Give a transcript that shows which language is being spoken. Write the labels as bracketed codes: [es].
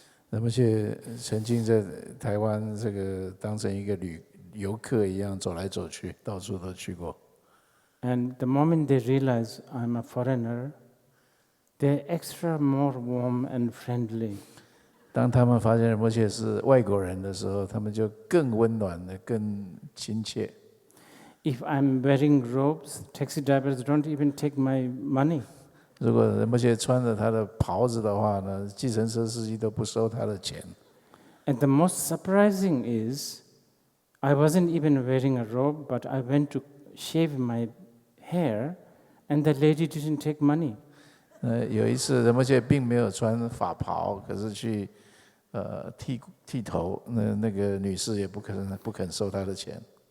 [zh] 仁波切曾经在台湾这个当成一个游客一样走来走去，到处都去过。 [en] And the moment they realize I'm a foreigner, they're extra more warm and friendly. [zh] 当他们发现仁波切是外国人的时候，他们就更温暖的、更亲切。 [en] If I'm wearing robes, taxi drivers don't even take my money. [zh] 如果仁波切穿着他的袍子的话呢，计程车司机都不收他的钱。 [en] And the most surprising is, I wasn't even wearing a robe, but I went to shave my hair, and the lady didn't take money. [zh] 有一次仁波切并没有穿法袍，可是去剃头，那个女士也不肯收他的钱。